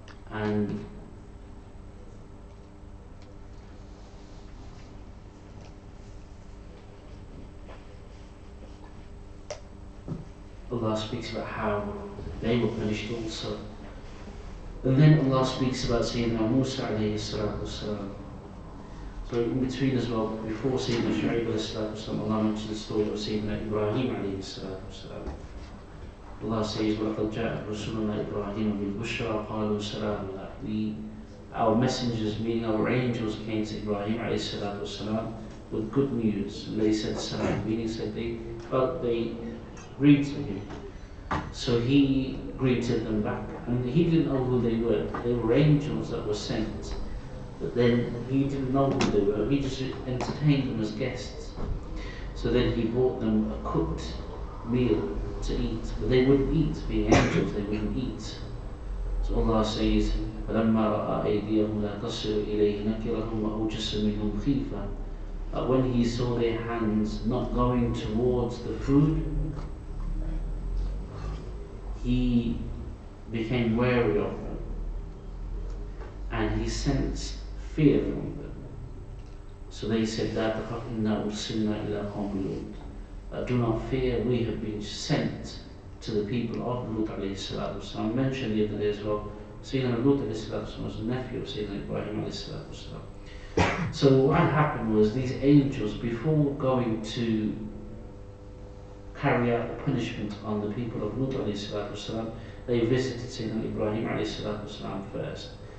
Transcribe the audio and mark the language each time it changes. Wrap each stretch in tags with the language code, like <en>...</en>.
<en>And Allah speaks about how they were punished also. And then Allah speaks about Sayyidina Musa alayhi salatu wasalam. So in between as well, before Sayyidina Shu'aib alayhi salatu wasalam, Allah mentions the story of Sayyidina Ibrahim alayhi salatu wasalam. Allah says,</en> <ar>وَلَقَدْ جَاءَتْ رُسُلُنَا إِبْرَاهِيمَ بِالْبُشْرَى قَالُوا سَلَامًا.</ar> <en>Our messengers, meaning our angels, came to Ibrahim alayhi salatu wasalam with good news. And they said salam, meaning said they greeted him. So he greeted them back, and he didn't know who they were. They were angels that were sent, but then he didn't know who they were. He just entertained them as guests. So then he brought them a cooked meal to eat, but they wouldn't eat. Being angels, they wouldn't eat. So Allah says,</en> <ar>فَلَمَّا رَأَى أَيْدِيَهُمْ لَا تَصِلُ إِلَيْهِ نَكِرَهُمْ وَأَوْجَسَ مِنْهُمْ خِيفَةً.</ar> <en>When he saw their hands not going towards the food, he became wary of them, and he sensed fear from them. So they said,</en> <ar>"لَا تَخَفْ إِنَّا أُرْسِلْنَا إِلَىٰ قَوْمِ لُوطٍ."</ar> <en>Do not fear, we have been sent to the people of Lut alayhi salatu wasalam. I mentioned the other day as well, Sayyidina Lut alayhi salatu wasalam was a nephew of Sayyidina Ibrahim alayhi salatu wasalam. So what happened was, these angels, before going to carry out the punishment on the people of Lut alayhi salatu wasalam, they visited Sayyidina Ibrahim alayhi salatu wasalam first.</en>